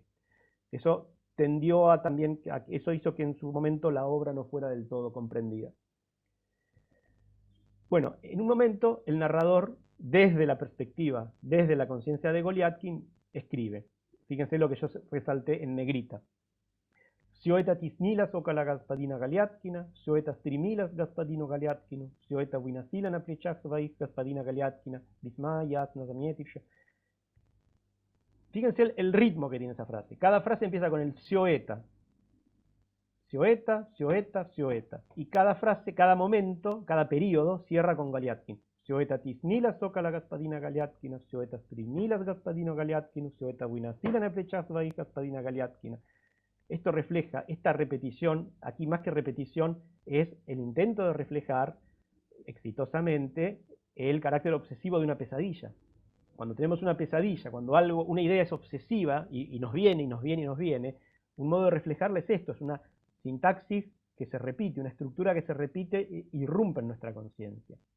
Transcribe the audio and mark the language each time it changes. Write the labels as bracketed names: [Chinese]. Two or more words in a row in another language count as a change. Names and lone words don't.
[Spanish] Eso tendió a también, eso hizo que en su momento la obra no fuera del todo comprendida. Bueno, en un momento el narrador, desde la perspectiva, desde la conciencia de Goliatkin, escribe. Fíjense lo que yo resalté en negrita. [Russian] Все это теснилось около господина Галиаткина, все это стремилось к господину Галиаткину, все это выносило на плечах своих господина Галиаткина, весьма ясно заметивши. [Spanish] Fíjense el ritmo que tiene esa frase. Cada frase empieza con el sioeta. [Russian] Всё это, всё это, всё это. [Spanish] Y cada frase, cada momento, cada periodo cierra con Galiatkin. [Russian] Всё это теснилось около господина Галиаткина, всё это стремилось к господину Галиаткину, всё это выносило на плечах своих господина Галиаткина. [Spanish] Esto refleja, esta repetición, aquí más que repetición, es el intento de reflejar exitosamente el carácter obsesivo de una pesadilla. Cuando tenemos una pesadilla, cuando una idea es obsesiva y nos viene, y nos viene, y nos viene, un modo de reflejarla es esto, es una sintaxis que se repite, una estructura que se repite e irrumpe en nuestra conciencia.